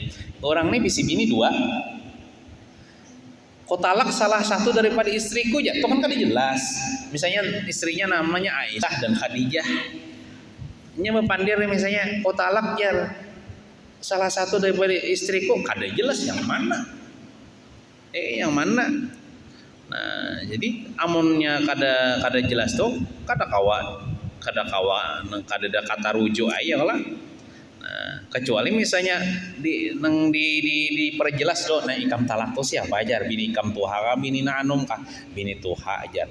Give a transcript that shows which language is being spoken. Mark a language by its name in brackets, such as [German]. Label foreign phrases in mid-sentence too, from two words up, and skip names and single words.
[Banjar] Orang ini bisi bini dua, kau talak salah satu daripada istriku ya, itu kan kada jelas. Misalnya istrinya namanya Aisyah dan Khadijah, nya mepandir misalnya kau talak ya salah satu daripada istriku, kada jelas yang mana. Yang mana? Nah, jadi amunnya kada jelas tuh kada kawa ada kata rujuk aja lah. Nah, kecuali misalnya diperjelas do, nah ikam talak tuh siapa aja, bini ikam tuha kah, bini nanum kah, bini tuha aja.